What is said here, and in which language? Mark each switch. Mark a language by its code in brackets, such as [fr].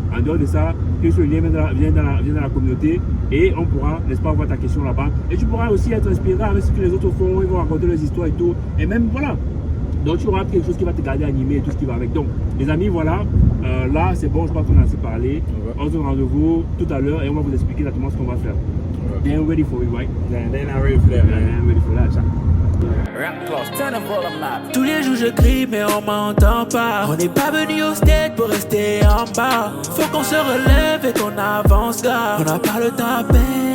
[fr] En dehors de ça, clique sur le lien, viens dans la communauté et on pourra, n'est-ce pas, voir ta question là-bas. Et tu pourras aussi être inspiré avec ce que les autres font, ils vont raconter leurs histoires et tout. Et même voilà. Donc tu auras quelque chose qui va te garder animé et tout ce qui va avec. Donc les amis, voilà, là c'est bon, je crois qu'on a assez parlé. On se donne rendez-vous tout à l'heure et on va vous expliquer exactement ce qu'on va faire. [en] They're ready for it, right? They're not ready for that, man. I'm ready for that, [fr] Tous les jours je crie mais on m'entend pas. On n'est pas venu au stade pour rester en bas. Faut qu'on se relève et qu'on avance gars. On n'a pas le temps à perdre.